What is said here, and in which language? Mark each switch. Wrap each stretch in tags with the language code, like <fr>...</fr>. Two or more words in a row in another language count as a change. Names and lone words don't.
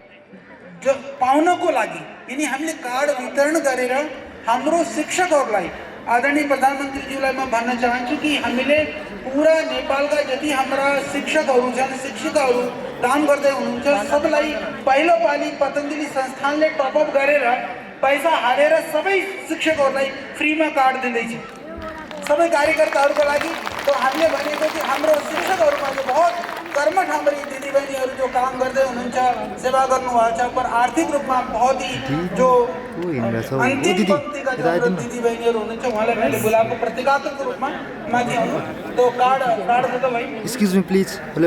<ne>जो पाउनको लागि यिनी हामीले कार्ड वितरण गरेर हाम्रो शिक्षकहरूलाई आदरणीय प्रधानमन्त्रीज्यूलाई म भन्न चाहन्छु कि हामीले पुरा नेपालका जति हाम्रा शिक्षकहरू छन् शिक्षिकाहरू काम गर्दै हुनुहुन्छ सबलाई पहिलो पाली पतञ्जलि संस्थानले टपअप गरेर पैसा हालेर सबै शिक्षकहरूलाई फ्रीमा कार्ड दिँदैछ सबै कार्यकर्ताहरूको लागि। तो हामीले भनेको कि हाम्रो शिक्षकहरूमा जो बहुत कर्मठ हाम्री दिदीबहिनीहरू जो काम गर्दै हुनुहुन्छ सेवा गर्नुभएको छ पर आर्थिक रूपमा</ne> <hi>बहुत ही</hi> <ne>जो अन्तिम पंक्तिका जो दिदीबहिनीहरू हुनुहुन्छ उहाँलाई मैले बोलाएको प्रतीकात्मक रूपमा माथि आउनु।</ne> <hi>तो कार्ड दे दो भाई।</hi> <en>Excuse me please. Hello</en>